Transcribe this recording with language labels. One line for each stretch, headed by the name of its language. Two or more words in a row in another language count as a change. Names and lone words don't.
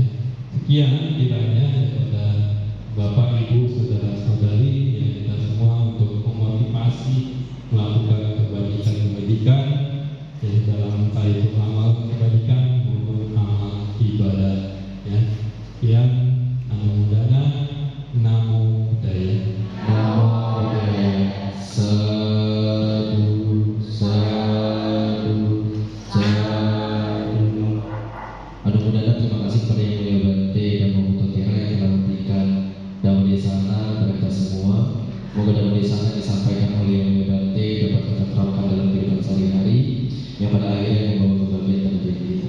Indonesian: Sekian kiranya daripada Bapak, Ibu, saudara-saudari, ya, kita semua untuk memotivasi melakukan kebajikan-kebajikan, ya, dalam entah itu amal kebajikan maupun amal ibadah, ya. Sekian,
Pali: namo buddhaya, namo buddhaya. Namo Buddhaya. Sadu, sadu, sadu. Aduh Buddhaya,
Indonesian: terima kasih kepada Yang Mulia Bante dan Mabuto Tera yang telah memberikan Dhammadesana kepada kita semua. Semoga Dhammadesana disampaikan oleh Yang Mulia Bante dapat kita terapkan dalam kehidupan sehari-hari, yang pada akhirnya membawa kebahagiaan dalam diri kita.